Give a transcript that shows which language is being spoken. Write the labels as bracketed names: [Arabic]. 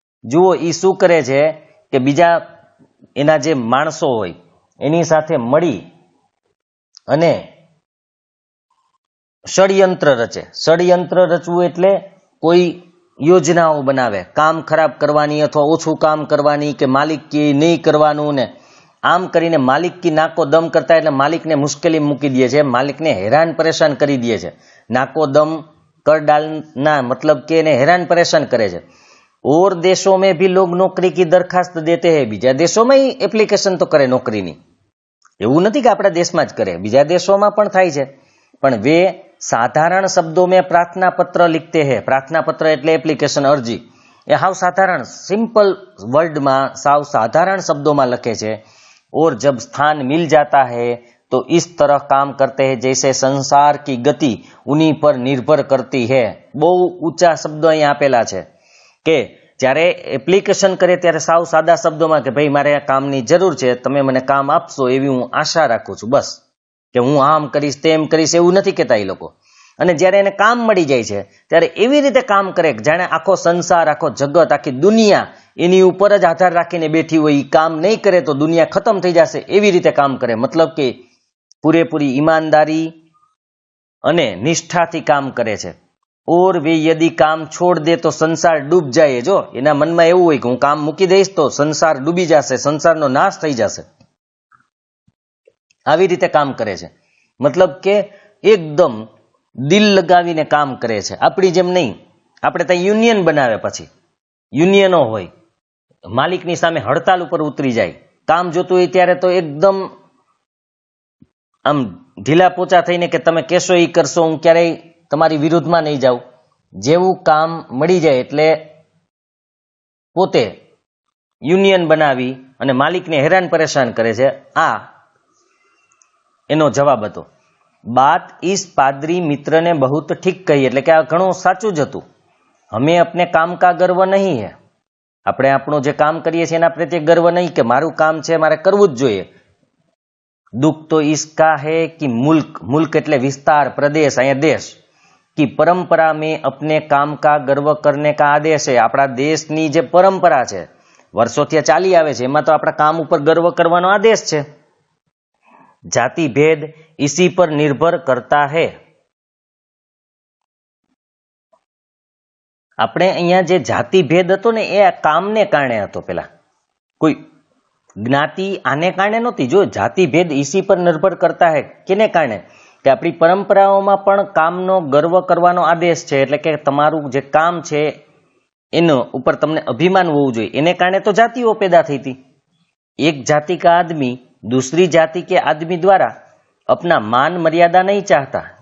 [Gujarati] જુઓ એ શું કરે છે કે બીજા એના જે માણસો હોય એની સાથે મળી અને ષડયંત્ર રચે. ષડયંત્ર રચવું એટલે કોઈ યોજનાઓ બનાવે, કામ ખરાબ કરવાની અથવા ઓછું કામ કરવાની કે માલિક કી નહીં કરવાનું, ને આમ કરીને [Hindi] માલિક કી નાકો દમ કરતા [Gujarati] એટલે માલિકને મુશ્કેલી મૂકી દે છે, માલિકને હેરાન પરેશાન કરી દે છે. [Hindi] નાકો દમ कर डालना मतलब कि इन्हें हैरान परेशान [Gujarati] करे छे. [Hindi] और देशों में भी लोग नौकरी की दरखास्त देते हैं. बीजा देशों में [Gujarati] ही एप्लीकेशन तो करे नौकरी नी, એવું નથી કે આપણા દેશમાં જ કરે, બીજા દેશોમાં પણ થાય છે. પણ [Hindi] वे साधारण शब्दों में प्रार्थना पत्र लिखते हैं. [Gujarati] प्रार्थना पत्र એટલે એપ્લિકેશન અરજી, એ હાવ સાધારણ સિમ્પલ વર્ડ [Hindi] में साव साधारण शब्दों में लखे छे. और जब स्थान मिल जाता है तो इस तरह काम करते हैं जैसे संसार की गति उन्हीं पर निर्भर करती है. [Gujarati] બહુ ઊંચા શબ્દો અહીં આપેલા છે કે જ્યારે એપ્લિકેશન કરે ત્યારે સાવ સાદા શબ્દોમાં કે ભાઈ મારે આ કામની જરૂર છે, તમે મને કામ આપશો એવી હું આશા રાખું છું, બસ કે હું આમ કરીશ તેમ કરીશ એવું નથી કહેતા એ લોકો. અને જ્યારે એને કામ મળી જાય છે ત્યારે એવી રીતે કામ કરે કે જાણે આખો સંસાર, આખો જગત, આખી દુનિયા એની ઉપર જ આધાર રાખીને બેઠી હોય. એ કામ નહીં કરે તો દુનિયા ખતમ થઈ જશે એવી રીતે કામ કરે. મતલબ કે પૂરેપૂરી ઈમાનદારી અને નિષ્ઠાથી કામ કરે છે. [Hindi] और वे यदि काम छोड़ दे तो संसार डूब जाए. [Gujarati] जो एना मन में એવું હોય કે હું કામ મૂકી દઈશ તો સંસાર ડૂબી જશે, સંસારનો નાશ થઈ જશે, આવી રીતે કામ કરે છે. મતલબ કે એકદમ દિલ લગાવીને કામ કરે છે. આપણી જેમ નહીં, આપણે ત્યાં યુનિયન બનાવે, પછી યુનિયનો હોય, માલિકની સામે હડતાલ ઉપર ઉતરી જાય. કામ જોતું હોય ત્યારે તો એકદમ આમ ઢીલા પોચા થઈને કે તમે કહેશો એ કરશો, હું ક્યારેય તમારી વિરુદ્ધમાં નહીં જાઉં. જેવું કામ મળી જાય એટલે પોતે યુનિયન બનાવી અને માલિકને હેરાન પરેશાન કરે છે. આ એનો જવાબ હતો. [Hindi] बात इस पादरी मित्र ने बहुत ठीक कही, [Gujarati] એટલે કે આ ઘણું સાચું જ હતું. [Hindi] हमें अपने काम का गर्व नहीं है. [Gujarati] આપણે આપણું જે કામ કરીએ છીએ એના પ્રત્યે ગર્વ નહીં કે મારું કામ છે મારે કરવું જ જોઈએ. [Hindi] दुख तो इसका है कि मुल्क [Gujarati] એટલે વિસ્તાર, પ્રદેશ, અહીંયા દેશ [Hindi] की परंपरा में अपने काम का गर्व करने का आदेश है. [Gujarati] આપણા દેશની જે પરંપરા છે વર્ષોથી ચાલી આવે છે એમાં તો આપણા કામ ઉપર ગર્વ કરવાનો આદેશ છે. [Hindi] जाति भेद इसी पर निर्भर करता है. [Gujarati] આપણે અહીંયા જે જાતિ ભેદ હતો ને એ કામને કારણે હતો. પેલા કોઈ જ્ઞાતિ આને કારણે નહોતી. જો જાતિ ભેદ [Hindi] इसी पर निर्भर करता है [Gujarati] કેને કારણે કે આપણી પરંપરાઓમાં પણ કામનો ગર્વ કરવાનો આદેશ છે. એટલે કે તમારું જે કામ છે એનો ઉપર તમને અભિમાન હોવું જોઈએ. એને કારણે તો જાતિઓ પેદા થઈ હતી. [Hindi] એક જાતિ કા આદમી दूसरी जाति के आदमी द्वारा अपना मान मर्यादा नहीं चाहता.